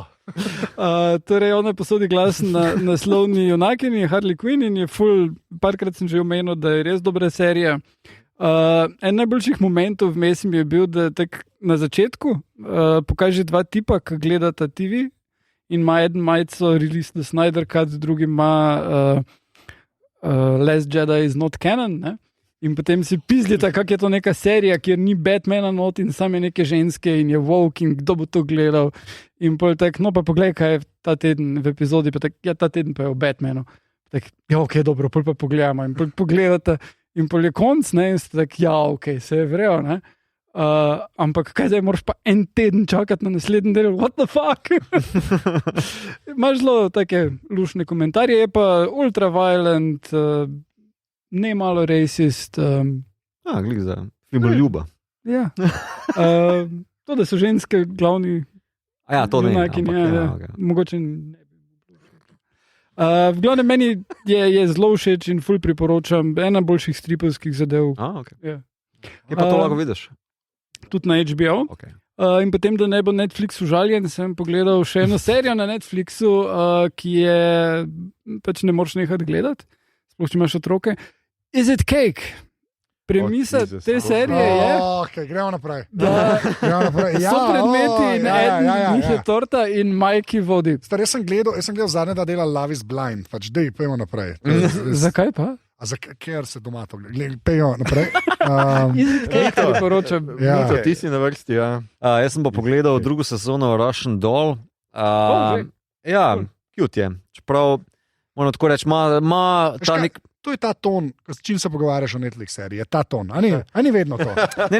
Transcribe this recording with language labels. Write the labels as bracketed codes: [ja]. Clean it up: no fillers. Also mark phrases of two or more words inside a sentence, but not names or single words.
[sl] Torej, ona posodi glas na naslovni junakini Harley Quinn in je parkrat sem že omenil, da je res dobra serija. En najboljših momentov vmes mi je bil, da tak na začetku pokaže 2 tipa, ki gledata TV in ima eden majico [en] Release the Snyder Cut, [sl] drugi ima [en] Last Jedi is not canon, [sl] ne? In potem si pizdita, kak je to neka serija, kjer ni Batmana not in same neke ženske in je woke in kdo bo to gledal. In pol tak, no pa poglej, kaj je ta teden v epizodi, pa tak, ja, ta teden pa je o Batmanu. Tak, ja, ok, dobro, pol pa pogledamo in pol pogledata in pol je konc, ne, in ste tak, ja, ok, se je vrejo, ne. Ampak kaj zdaj, moraš pa en teden čakati na naslednji del, [en] what the fuck? [sl] Imaš zelo take lušne komentarje, je pa ultra-violent, ne malo racist. Glik za filmoljuba. Ja. To, da so ženske glavni to ne, junakini, ampak, mogoče ne. V glavnem meni je zelo všeč in ful priporočam, ena boljših stripovskih zadev. Okay. Ja. Kje pa to lahko vidiš? Tudi na HBO. Okay. In potem, da ne bo Netflix užaljen, sem pogledal še eno serijo na Netflixu, ki je pač ne moreš nehati gledati, sploh če imaš otroke. Is it cake? Premisa te serije je, Okay, gremo naprej. da so predmeti in eden njih je torta in Mikey vodi. Star, jaz sem gledal zadnjega dela Love is Blind, pač dej, pojmo naprej. Zakaj pa? Ker se doma to gleda, pejmo naprej. Is it cake, priporočam. Ja. Mito, ti si na vrsti, ja. Jaz sem pa pogledal drugo sezono Russian Doll. Ja, cute je. Čeprav, moram tako reči, ima ta nek... To je ta ton, s čim se pogovarjaš o Netflix seriji, je ta ton, a ni vedno to. Ne,